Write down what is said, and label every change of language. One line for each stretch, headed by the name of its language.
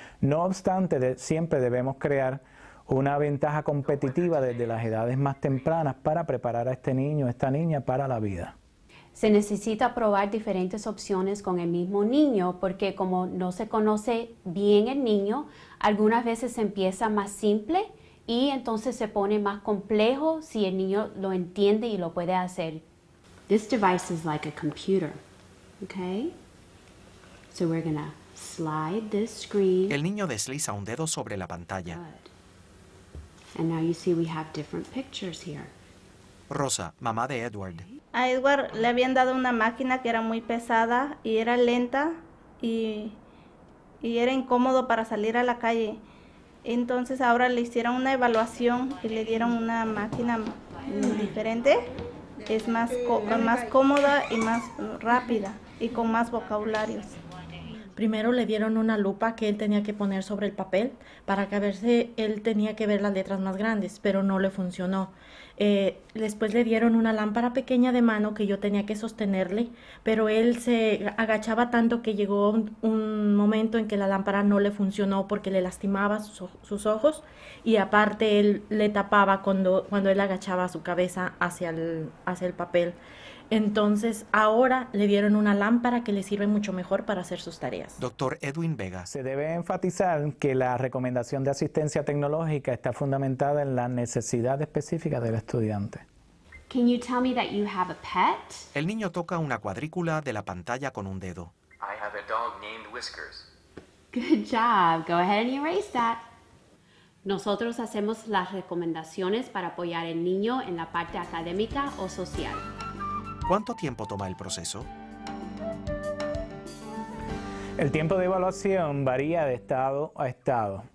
Spanish: No obstante, siempre debemos crear una ventaja competitiva desde las edades más tempranas para preparar a este niño o esta niña para la vida. Se necesita probar diferentes opciones con el mismo niño porque como no se conoce bien el niño, algunas veces se empieza más simple y entonces se pone más complejo si el niño lo entiende y lo puede hacer.
English: This device is like a computer, okay? So we're gonna Slide this screen.
Spanish: El niño desliza un dedo sobre la pantalla.
English: Good. And now you see we have different pictures here.
Spanish: Rosa, mamá de Edward. A Edward le habían dado una máquina que era muy pesada y era lenta y era incómodo para salir a la calle. Entonces ahora le hicieron una evaluación y le dieron una máquina diferente. Es más cómoda y más rápida y con más vocabularios. Primero le dieron una lupa que él tenía que poner sobre el papel para que a ver si él tenía que ver las letras más grandes, pero no le funcionó. Después le dieron una lámpara pequeña de mano que yo tenía que sostenerle, pero él se agachaba tanto que llegó un momento en que la lámpara no le funcionó porque le lastimaba sus ojos y aparte él le tapaba cuando él agachaba su cabeza hacia el papel. Entonces ahora le dieron una lámpara que le sirve mucho mejor para hacer sus tareas. Doctor Edwin Vega. Se debe enfatizar que la recomendación de asistencia tecnológica está fundamentada en la necesidad específica del estudiante.
English: Can you tell me that you have a pet?
Spanish: El niño toca una cuadrícula de la pantalla con un dedo.
English: I have a dog named Whiskers. Good job. Go ahead and erase that.
Spanish: Nosotros hacemos las recomendaciones para apoyar al niño en la parte académica o social. ¿Cuánto tiempo toma el proceso? El tiempo de evaluación varía de estado a estado.